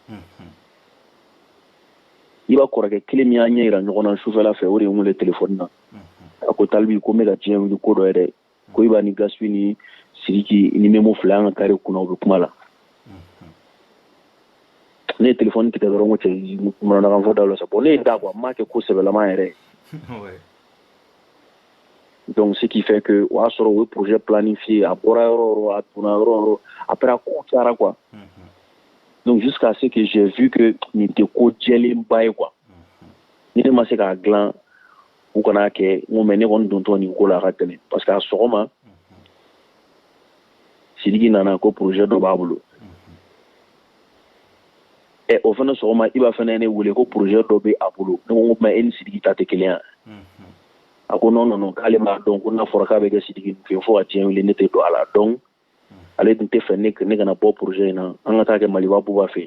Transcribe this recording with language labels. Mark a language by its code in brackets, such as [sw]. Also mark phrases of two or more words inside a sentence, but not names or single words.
[bm] Iba kɔrɔkɛ kelen min y'a ɲɛ yira ɲɔgɔn na sufɛla fɛ o de ye n wele téléphone na a ko Talbi ko n bɛ ka diɲɛ wuli ko dɔ ye dɛ ko Iba ni Gaspi ni Sidiki ni Memo fila an ka kare kunna u bɛ kuma la ne ye téléphone tigɛ dɔrɔn ko cɛ mananakan fɔ da la sa bon ne ye da quoi n m'a kɛ ko sɛbɛlama yɛrɛ [fr] donc ce qui fait que [bm] o y'a sɔrɔ o ye [fr] projet planifié [bm] a bɔra yɔrɔ a donna yɔrɔ après a ko cayara [fr] quoi donc jusqu'à ce que j'ai vu que [bm] nin tɛ ko jɛlenba ye quoi ni ne ma se k'a dilan u kana kɛ n ko mais ne kɔni dontɔ nin ko la a ka gɛlɛn parce que a sɔgɔma Sidiki nana ko projet dɔ b'a bolo o fana sɔgɔma i b'a fana ne wele ko projet dɔ bɛ a bolo ne ko mais e ni Sidiki ta tɛ kelen ye a ko non k'ale m'a dɔn ko n'a fɔra k'a bɛ kɛ Sidiki fɛ fo ka diɲɛ wili ne tɛ don a la donc ale tun tɛ fɛ ne kana bɔ projet in na an ka taa kɛ Maliba Buba fɛ